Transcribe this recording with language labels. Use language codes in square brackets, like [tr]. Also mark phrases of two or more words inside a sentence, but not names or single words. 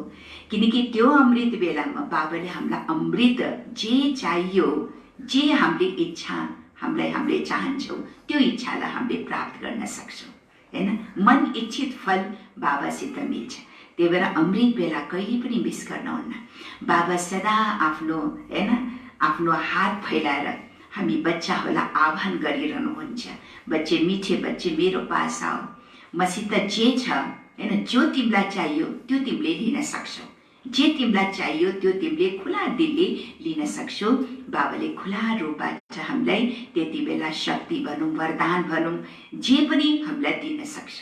[ne] किनकि त्यो अमृत बेलामा बाबाले हामीलाई अमृत जे चाहियो, जे हामीले इच्छा हामीले चाहन्छौँ, त्यो इच्छालाई हामीले प्राप्त गर्न सक्छौँ होइन। मन इच्छित फल बाबासित मिल्छ। त्यही भएर अमृत बेला कहिले पनि मिस गर्नुहुन्न। बाबा सदा आफ्नो हात फैलाएर हामी बच्चाहरूलाई आह्वान गरिरहनुहुन्छ। [hi] बच्चे, मिठे बच्चे, [ne] मेरो पास आओ, मसित जे छ होइन, जो तिमीलाई चाहियो त्यो तिमीले लिन सक्छौ, जे तिमीलाई चाहियो त्यो तिमीले खुला दिलले लिन सक्छौ। बाबाले खुला रूपबाट हामीलाई त्यति बेला शक्ति भनौँ, वरदान भनौँ, जे पनि हामीलाई दिन सक्छ।